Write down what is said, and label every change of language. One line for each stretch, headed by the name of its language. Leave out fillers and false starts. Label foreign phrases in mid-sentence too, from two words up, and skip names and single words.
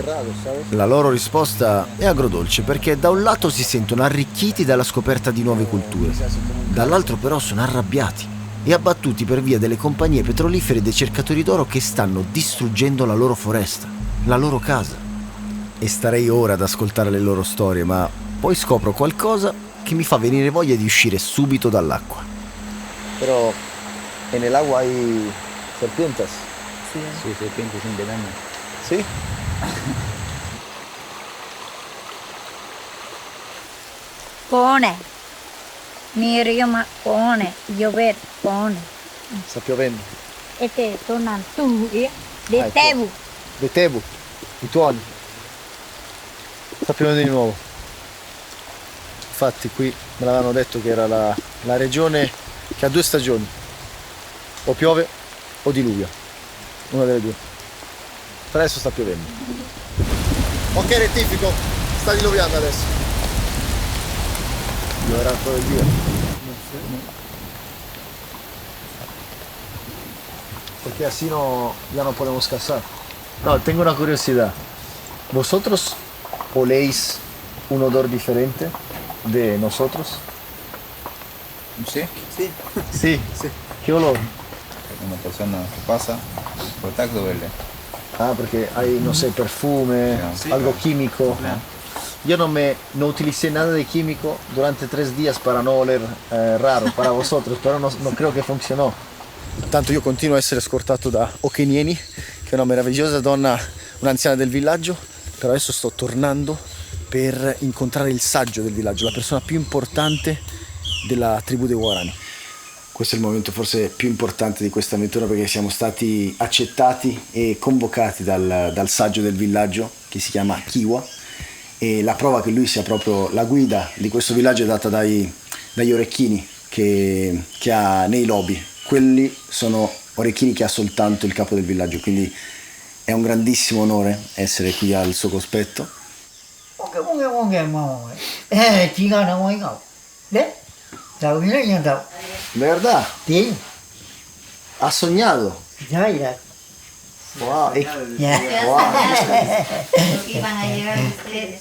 Italian: La loro risposta è agrodolce, perché da un lato si sentono arricchiti dalla scoperta di nuove culture, dall'altro però sono arrabbiati e abbattuti per via delle compagnie petrolifere e dei cercatori d'oro che stanno distruggendo la loro foresta, la loro casa. E starei ora ad ascoltare le loro storie, ma poi scopro qualcosa che mi fa venire voglia di uscire subito dall'acqua.
Spanish: Però en el agua hay serpientes. Sí, serpientes sin veneno. ¿Sí? Pone. Mi rio pone. Llover pone.
Italian: Sta piovendo. E te tornano tu de Ecco. Tebu. De Tebu, i tuoni. Sta piovendo di nuovo. Infatti qui me l'avevano detto che era la regione che ha 2 stagioni. O piove o diluvia. Una delle due. Per adesso sta piovendo. Ok, rettifico. Sta diluviando adesso.
Spanish: Lloverá todo el día. Porque así no, ya no podemos cazar. No, tengo una curiosidad. ¿Vosotros oléis un odor diferente de nosotros? Sí, Sí. ¿Qué olor? una persona que pasa, contacto verde. Ah, porque hay, no sé, perfume, Sí, algo claro. químico. Yo no utilicé nada de químico durante 3 días para no oler raro para vosotros, pero no creo
Italian: che funzionò. Intanto io continuo a essere scortato da Okenieni, che è una meravigliosa donna, un'anziana del villaggio, però adesso sto tornando per incontrare il saggio del villaggio, la persona più importante della tribù dei Guarani. Questo è il momento forse più importante di questa avventura, perché siamo stati accettati e convocati dal saggio del villaggio, che si chiama Kiwa, e la prova che lui sia proprio la guida di questo villaggio è data dagli orecchini che ha nei lobi. Quelli sono orecchini che ha soltanto il capo del villaggio, quindi è un grandissimo onore essere qui al suo cospetto.
Spanish: ¿Verdad? Sí, Ha soñado. ya, ya. Wow. Ya. Iban a llegar ustedes.